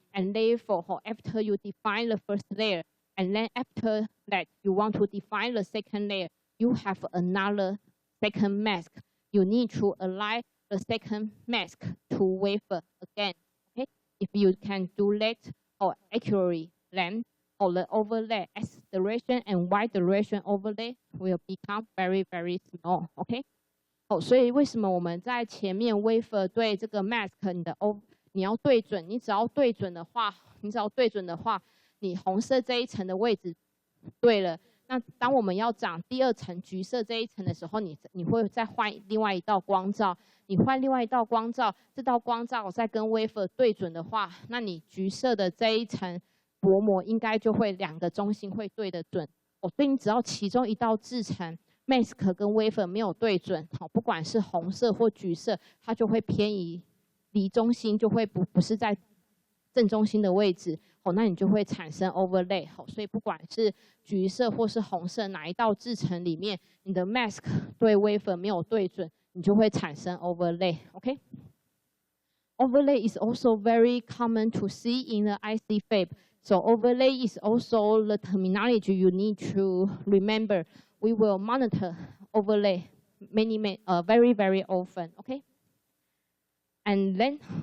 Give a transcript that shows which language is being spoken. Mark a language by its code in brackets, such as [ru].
[en] And therefore, after you define the first layer, and then after that, you want to define the second layer, you have another second mask. You need to align the second mask to wafer again, okay? If you can do that accurately, then the overlay X direction and Y direction overlay will become very, very small, okay? [zh] 所以为什么我们在前面 wafer 对这个 mask 你要对准，你只要对准的话，你红色这一层的位置对了。那当我们要长第二层橘色这一层的时候，你会再换另外一道光照。你换另外一道光照，这道光照再跟 wafer 对准的话，那你橘色的这一层薄膜应该就会两个中心会对得准。所以你只要其中一道制程 mask 跟 wafer 没有对准，不管是红色或橘色，它就会偏移离中心，就会不是在正中心的位置。那你就会产生 overlay。所以不管是橘色或是红色哪一道制程里面，你的 mask 对 wafer 没有对准，你就会产生 overlay。 OK。 [en] Overlay is also very common to see in the IC fab. So overlay is also the terminology you need to remember. We will monitor overlay very, very often. Okay. And then.